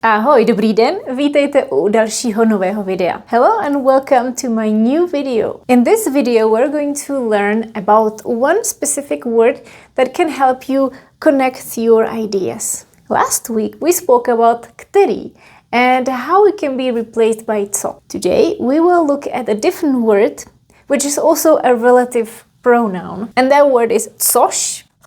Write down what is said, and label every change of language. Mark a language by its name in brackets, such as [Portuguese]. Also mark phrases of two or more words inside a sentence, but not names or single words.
[Czech] Ahoj, dobrý den, vítejte u dalšího nového videa. [English] Hello and welcome to my new video. In this video we're going to learn about one specific word that can help you connect your ideas. Last week we spoke about který and how it can be replaced by co. Today we will look at a different word which is also a relative pronoun, and that word is což.